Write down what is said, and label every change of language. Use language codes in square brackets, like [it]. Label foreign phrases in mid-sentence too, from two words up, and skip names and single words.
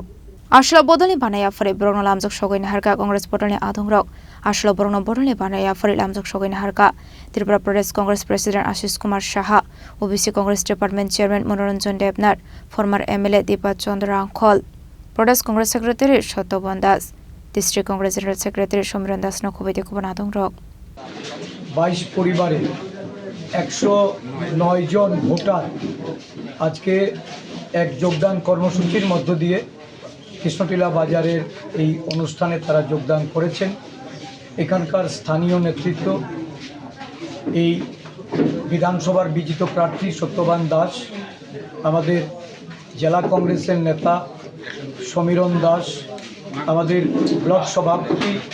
[trp] Ashlo bodolni banaya fare borno lamjok sogoin harka Congress bodolni adong rok Ashlo borno bodolni banaya fare lamjok sogoin harka [en] Tripura Pradesh Congress President Ashish Kumar Shaha OBC Congress Department Chairman Manoranjan Devnath former MLA Deepa Chandra Rangkhol Pradesh Congress Secretary Shotobhan Das District Congress General Secretary Somiran Das [trp] no khobai tikubun adong rok [bn] 22 পরিবারে 109 জন ভোটার আজকে এক যোগদান কর্মসূচির মধ্য দিয়ে কৃষ্ণটিলা বাজারের এই অনুষ্ঠানে তারা যোগদান করেছেন। এখানকার স্থানীয় নেতৃত্ব এই বিধানসভার বিজিত প্রার্থী সত্যবান দাস, আমাদের জেলা কংগ্রেসের নেতা সমীরণ দাস, আমাদের ব্লক সভাপতি